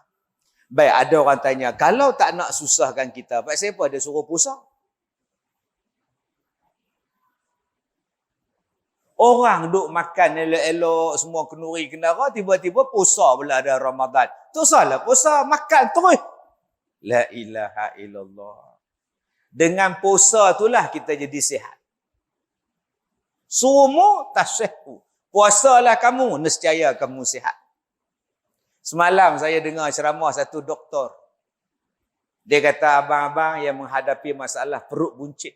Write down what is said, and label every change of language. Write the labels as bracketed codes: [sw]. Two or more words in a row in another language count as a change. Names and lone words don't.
[ms] Baik, ada orang tanya, kalau tak nak susahkan kita, pasal apa dia suruh puasa? Orang duk makan elok-elok, semua kenuri kendara, tiba-tiba puasa pula ada Ramadan. Tu salah puasa, makan terus. [ar] لا إله إلا الله. [ms] Dengan puasa itulah kita jadi sihat. [ar] صوموا تصحوا. [ms] Puasalah kamu, nescaya kamu sihat. Semalam saya dengar ceramah satu doktor. Dia kata abang-abang yang menghadapi masalah perut buncit.